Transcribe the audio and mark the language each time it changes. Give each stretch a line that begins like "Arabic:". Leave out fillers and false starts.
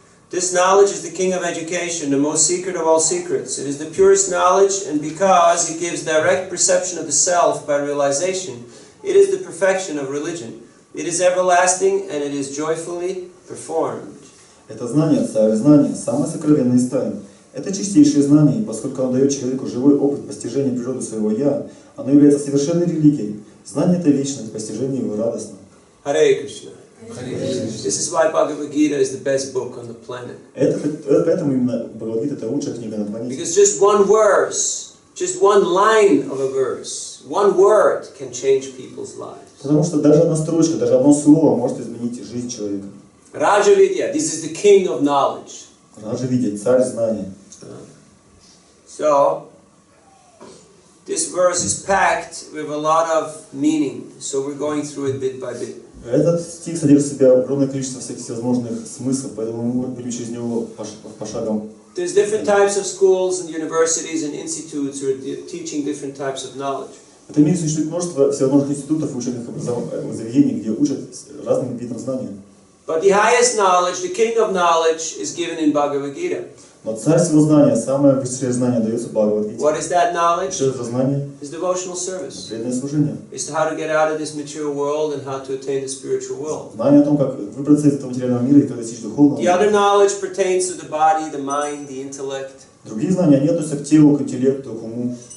English: This knowledge is the king of education, the most secret of all secrets. It is the purest knowledge, and because it gives direct perception of the self by realization, it is the perfection of religion. It is everlasting, and it is joyfully performed.
Russian: Это знание, царь знания, самое сокровенное из тайн. Это чистейшее знание, и поскольку оно дает человеку живой опыт постижения природы своего «я», оно является совершенной религией. Знание это вечно, постижение его радостно. Харе Кришна.
English: This is why Bhagavad Gita is the best book on the planet.
Russian: Поэтому именно Бхагавад-гита это лучшая книга на планете.
English: Because just one verse, just one line of a verse, one word can change people's lives.
Russian: Потому что даже одна строчка, даже одно слово может изменить жизнь человека.
English: Raja Vidya, this is the king of knowledge.
Russian: Раджа Видья, царь знания.
English: So, this verse is packed with a lot of meaning. So we're going through it bit by bit.
Russian: Этот стих содержит в себе огромное количество всевозможных смыслов, поэтому мы будем через него по шагам.
English: There's different types of schools and universities and institutes who are teaching different types of knowledge.
Russian: В этом мире существует множество всевозможных институтов и учебных заведений, где учат разным видам знания.
English: But the highest knowledge, the king of knowledge, is given in Bhagavad Gita.
Russian: Но царь всего знания, самое высшее знание дается в Бхагавад-гите.
English: What is that knowledge?
Russian: Что это знание?
English: It's devotional service.
Russian: Преданное служение.
English: It's how to get out of this material world and how to attain the spiritual world.
Russian: Знание о том, как выбраться из этого материального мира и как достичь духовного.
English: The other knowledge pertains to the body, the mind, the intellect.
Russian: Другие знания, они относятся к телу, к интеллекту, к уму.